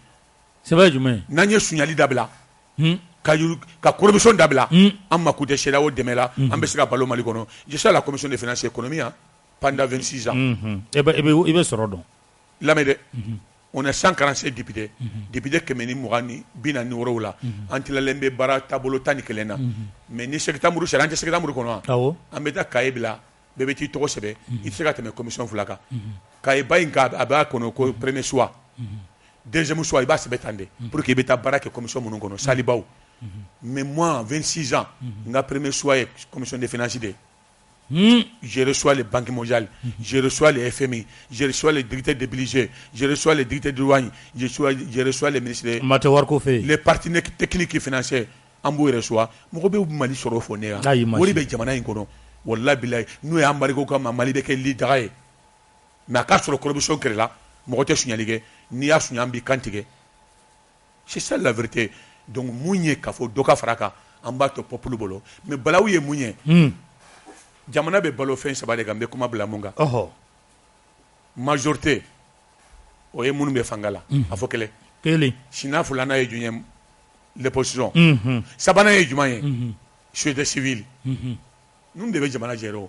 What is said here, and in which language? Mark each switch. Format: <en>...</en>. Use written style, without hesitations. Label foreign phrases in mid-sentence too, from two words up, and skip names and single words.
<bm>sɛbɛ jumɛn n'an ye suɲali dabila ka corruption dabila an mako tɛ CEDEAO dɛmɛ la an bɛ se ka balo Mali kɔnɔ</bm> <fr>je suis à la commission des finances et économie pendant 26 ans</fr> <bm>i bɛ sɔrɔ dɔn lamɛn dɛ</bm> <fr>on a 147 députés députés</fr> <bm>140 la an tilalen bɛ baara taabolo 11 na mais ni septembre sera an tɛ septembre kɔnɔ wa an bɛ taa cahier bila bɛɛ bɛ t'i tɔgɔ sɛbɛn i tɛ se ka tɛmɛ commission 2 kan cahier ba in a b'a kɔnɔ ko</bm> <fr>premier choix deuxième choix</fr> <bm>i b'a sɛbɛn tan de</bm> <fr>pour que</fr> <bm>i bɛ taa baara kɛ commission minnu kɔnɔ salibaw</bm> <fr>mais moi 26 ans</fr> <bm>n ka</bm> <fr>premier choix</fr> <bm>ye</bm> <fr>commission des finances</fr> <bm>de</bm> <fr>Je reçois les banques mondiales, je reçois les FMI, je reçois les directeurs de budget, je reçois les directeurs de douane, je reçois les ministres, les partenaires techniques et financiers.</fr> <bm>An b'o reçoit mɔgɔ bɛ Mali sɔrɔ fɔ ne yan o de bɛ jamana in kɔnɔ wallahi billahi n'o ye Amérique ka Mali bɛ kɛ lidaga ye mais a ka sɔrɔ corruption kɛrɛla mɔgɔ tɛ suɲɛli kɛ n'i y'a suɲɛ an b'i kan tigɛ</bm> <fr>c'est ça la vérité</fr> <bm>donc mun ye k'a fɔ dɔ ka fara kan an b'a to peuple bolo mais balawu ye mun ye jamana bɛ balo fɛn saba de kan n bɛ kuma bila mun kan majorité o ye minnu bɛ fanga la a fɔ kelen sinan filanan ye jumɛn ye l'opposition sabanan ye jumɛn ye</bm> <fr>société civile</fr> <bm>ninnu de bɛ jamana jɛrɛ o</bm>